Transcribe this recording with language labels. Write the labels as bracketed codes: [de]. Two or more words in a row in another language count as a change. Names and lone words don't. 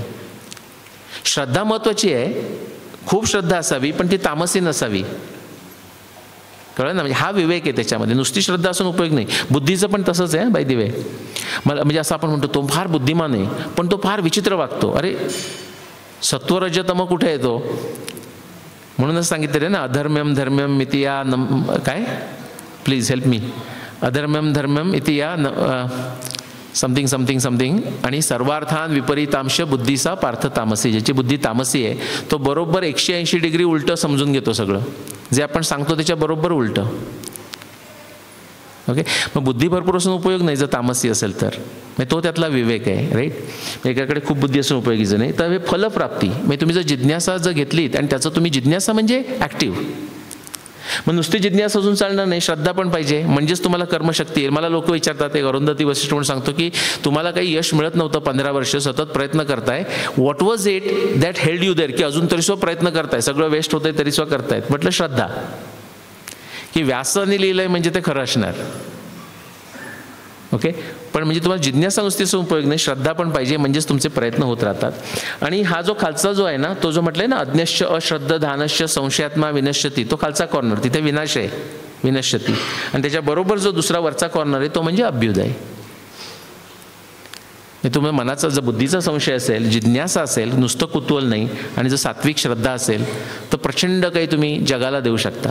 [mr] श्रद्धा महत्त्वाची आहे, खूप श्रद्धा असावी, पण ती तामसी नसावी. कळलं ना? म्हणजे हा विवेक आहे त्याच्यामध्ये. नुसती श्रद्धा असून उपयोग नाही. बुद्धीचं पण तसंच आहे [en] by the way. [mr] मला म्हणजे असं आपण म्हणतो तो फार बुद्धिमान आहे, पण तो फार विचित्र वागतो. अरे सत्वरजतम कुठे येतो? म्हणूनच सांगितलं ना, [sa] अधर्म्यम धर्म्यम इति या काय, [en] please help me, [sa] अधर्म्यम धर्म्यम इति या [en] something something something, [sa] आणि सर्वार्थान विपरीतांश बुद्धीचा पार्थ तामसी. [mr] ज्याची बुद्धी तामसी आहे तो बरोबर 180 डिग्री उलटं समजून घेतो सगळं, जे आपण सांगतो त्याच्या बरोबर उलटं. ओके, मग बुद्धी भरपूर असून उपयोग नाही जर तामसी असेल तर. म्हणजे तो त्यातला विवेक आहे, राईट. एकाकडे खूप बुद्धी असून उपयोगीचं नाही. तर हे फलप्राप्ती म्हणजे तुम्ही जर जिज्ञासा जर घेतलीत, आणि त्याचं तुम्ही जिज्ञासा म्हणजे ॲक्टिव्ह, मग नुसती जिज्ञासा अजून चालणार नाही, श्रद्धा पण पाहिजे, म्हणजेच तुम्हाला कर्मशक्ती येईल. मला लोक विचारतात, एक अरुंधती वशिष्ठ म्हणून सांगतो की तुम्हाला काही यश मिळत नव्हतं, 15 वर्ष सतत प्रयत्न करताय, [en] What was it that held you there, [mr] की अजून तरी सुद्धा प्रयत्न करताय, सगळं वेस्ट होतंय तरी सुद्धा करतायत. म्हटलं श्रद्धा, की व्यासाने लिहिलंय म्हणजे ते खरं असणार. ओके, पण म्हणजे तुम्हाला जिज्ञासा नुसतीच उपयोग नाही, श्रद्धा पण पाहिजे, म्हणजेच तुमचे प्रयत्न होत राहतात. आणि हा जो खालचा जो आहे ना, तो जो म्हटलंय ना, [sa] अज्ञश्च अश्रद्ध धानश्च संशयात्मा विनश्यती, [mr] तो खालचा कॉर्नर, तिथे विनाश आहे, विनश्यती. आणि त्याच्याबरोबर जो दुसरा वरचा कॉर्नर आहे तो म्हणजे अभ्युदय. तुम्ही मनाचा जर बुद्धीचा संशय असेल, जिज्ञासा असेल, नुसतं कुतूहल नाही, आणि जर सात्विक श्रद्धा असेल तर प्रचंड काही तुम्ही जगाला देऊ शकता.